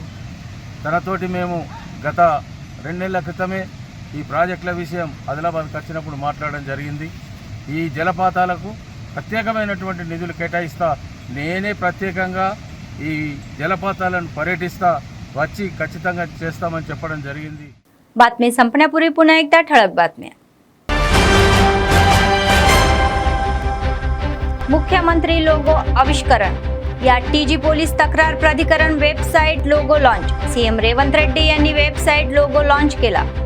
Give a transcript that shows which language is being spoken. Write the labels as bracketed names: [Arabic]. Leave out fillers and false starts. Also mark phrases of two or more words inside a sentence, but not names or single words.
[Telugu] తనతోటి మేము గత 2 నెలల క్రితమే ఈ ప్రాజెక్టుల విషయం ఆదిలాబాద్కి వచ్చినప్పుడు మాట్లాడడం జరిగింది. ఈ జలపాతాలకు ప్రత్యేకమైనటువంటి నిధులు కేటాయిస్తా, నేనే ప్రత్యేకంగా ఈ జలపాతాలను పర్యటిస్తా, వచ్చి ఖచ్చితంగా చేస్తామని చెప్పడం జరిగింది. [Marathi] बातमी संपण्यापूर्वी पुन्हा एकदा ठळक बातम्या. मुख्यमंत्री लोगो आविष्करण. या टीजी पोलीस तक्रार प्राधिकरण [English] website logo launch. [Marathi] सीएम रेवंत रेड्डी यांनी [English] website logo launch [Marathi] केला.